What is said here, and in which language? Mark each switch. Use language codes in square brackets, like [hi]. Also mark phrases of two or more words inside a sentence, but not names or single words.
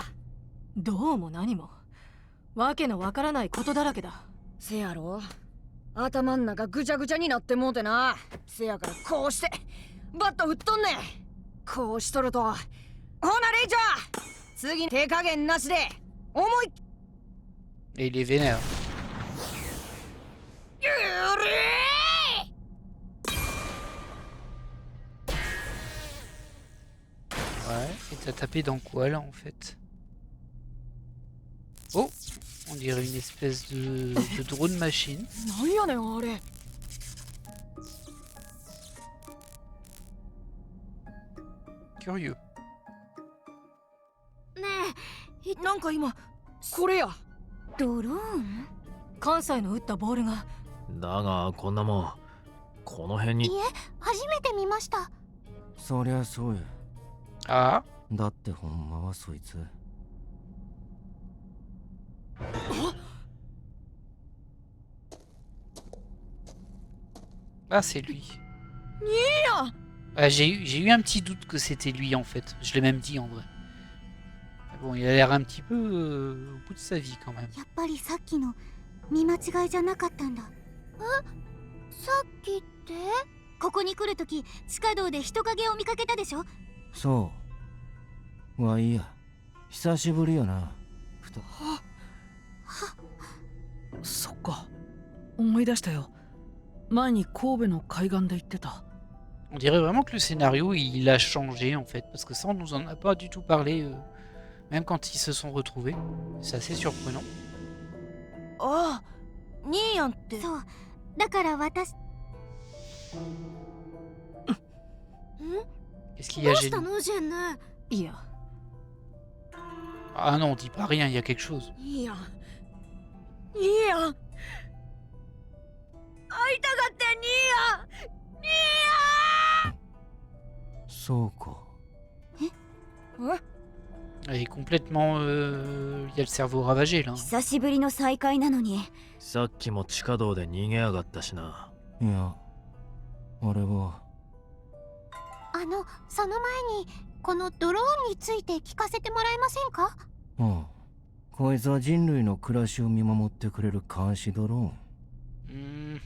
[ja] どうも何もわけのわからないことだらけだ。せやろ、頭ん中ぐちゃぐちゃになってもうてな。せやからこうしてバット振っとんねん。こうしとると、ほなレイちゃん、次手加減なしで思いっ [fr] Et il est vénère. [ja] きり。 [fr] Ouais, et t'as tapé dans quoi là en fait? Oh, on dirait une espèce de drone machine. [ja] なんやねんあれ。 [fr] Curieux. ね [ja] なんか今これや。え、ドローン？関西の打ったボールが。だがこんなもんこの辺に。いえ、初めて見ました。そりゃそうや。 Ah, だってほんまはそいつ。 [fr] ah c'est lui. [ja] いや、 [fr] Ah, j'ai eu un petit doute que c'était lui en fait. Je l'ai même dit en vrai. Mais bon, il a l'air un petit peu au bout de sa vie quand même. [ja] やっぱりさっきの見間違いじゃなかったんだ。さっきってここに来るとき地下道で人影を見かけたでしょ？そうわいや、久しぶりやな。ふとそっか、思い出したよ。前に神戸の海岸で言ってた。 [fr] On dirait vraiment que le scénario il a changé en fait. Parce que ça on nous en a pas du tout parlé. Même quand ils se sont retrouvés. C'est assez surprenant. [ja] ああ、ニーヤンって。そう。だから私。 [fr] Qu'est-ce qu'il y a, [ja] どうした Jenny? のジェンヌ？いや、 [fr] Ah non, on dit pas rien, il y a quelque chose. [ja] いいやんいいやん会いたがってん兄やんそうか。 [fr] Elle est complètement... Il y a le cerveau ravagé là. [ja] 久しぶりの再会なのにさっきも地下道で逃げやがったしな。いや、俺はその前にこのドローンについて聞かせてもらえませんか？うんこいつは人類の暮らしを見守ってくれる監視ドローン。